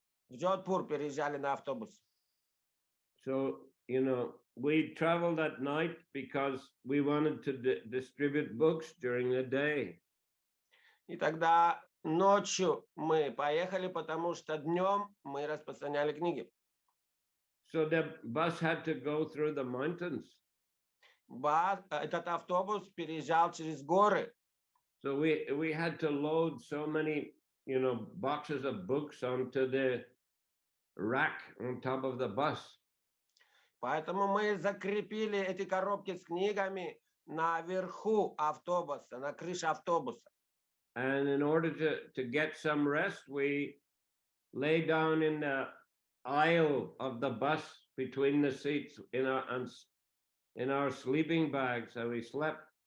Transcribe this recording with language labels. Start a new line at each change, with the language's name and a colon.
Russian: Джодхпур, переезжали на автобус.
English: So, we traveled at night because we wanted to distribute books during the day.
Russian: И тогда ночью мы поехали, потому что днем мы распространяли книги.
English: So the bus had to go through the mountains.
Russian: Этот автобус переезжал через горы.
English: So we had to load so many, boxes of books onto the rack on top of the bus.
Russian: Поэтому мы закрепили эти коробки с книгами наверху автобуса, на крыше автобуса.
English: And in order to get some rest, we lay down in the aisle of the bus between the seats in our sleeping bags, and we slept.